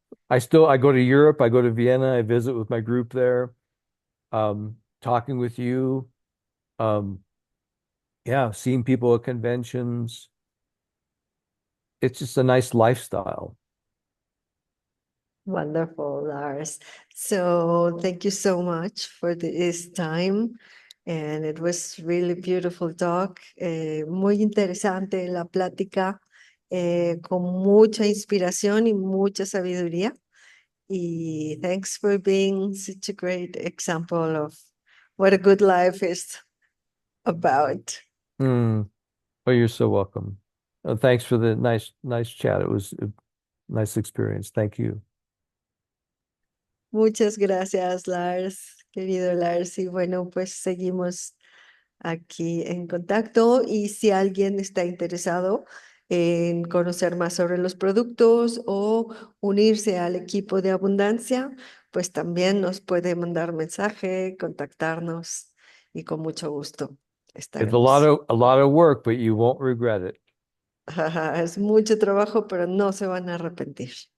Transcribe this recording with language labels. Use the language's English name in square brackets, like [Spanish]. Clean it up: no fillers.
[English] I go to Europe, I go to Vienna, I visit with my group there, talking with you, um, yeah, seeing people at conventions. It's just a nice lifestyle. Wonderful, Lars. So thank you so much for this time. And it was really beautiful talk. [Spanish] Muy interesante la plática, con mucha inspiración y mucha sabiduría. [English] Y thanks for being such a great example of what a good life is about. Mm. Oh, you're so welcome. Thanks for the nice chat. It was a nice experience. Thank you. [Spanish] Muchas gracias, Lars, querido Lars. Y bueno, pues seguimos aquí en contacto y si alguien está interesado en conocer más sobre los productos o unirse al equipo de abundancia, pues también nos puede mandar mensaje, contactarnos y con mucho gusto [English] It's a [Spanish] estaremos. [English] a lot of work, but you won't regret it. [Spanish] Es mucho trabajo, pero no se van a arrepentir.